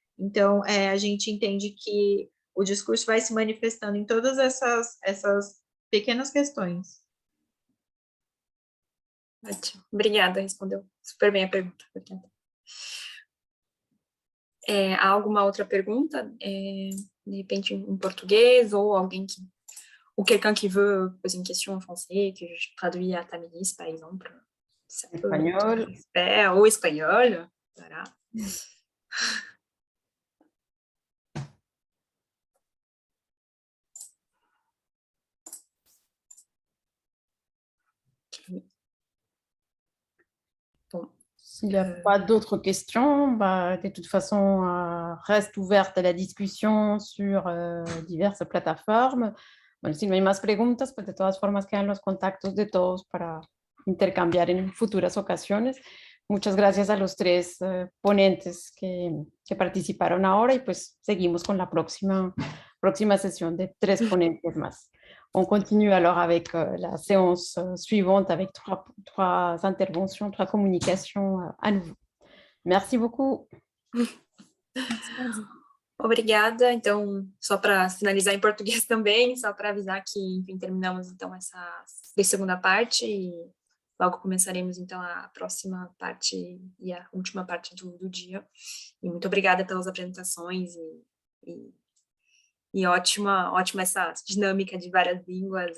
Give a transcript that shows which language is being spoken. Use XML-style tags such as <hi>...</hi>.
<pt>Então, a gente entende que o discurso vai se manifestando em todas essas pequenas questões. Ótimo. Obrigada, respondeu super bem a pergunta. Há alguma outra pergunta? De repente em português, ou alguém que...</pt> <fr>Ou quelqu'un qui veut poser une question en français, que je traduis à Tamélis, par exemple. Ça peut Espagnol. être ou espagnol. Voilà. Bon. S'il n'y a pas d'autres questions, de toute façon, reste ouverte</fr> <es>la discusión</es> <fr>sur</fr> <es>diversas plataformas. Bueno, si no hay más preguntas, pues de todas formas quedan los contactos de todos para intercambiar en futuras ocasiones. Muchas gracias a los tres ponentes que participaron ahora, y pues seguimos con la próxima sesión de 3 ponentes más.</es> <fr>On continue alors avec la séance suivante avec 3 interventions, 3 communications à nouveau. Merci beaucoup.</fr> <pt>Obrigada. Então, só para finalizar em português também, só para avisar que, enfim, terminamos então essa segunda parte e logo começaremos então a próxima parte e a última parte do dia. E muito obrigada pelas apresentações e ótima essa dinâmica de várias línguas.</pt>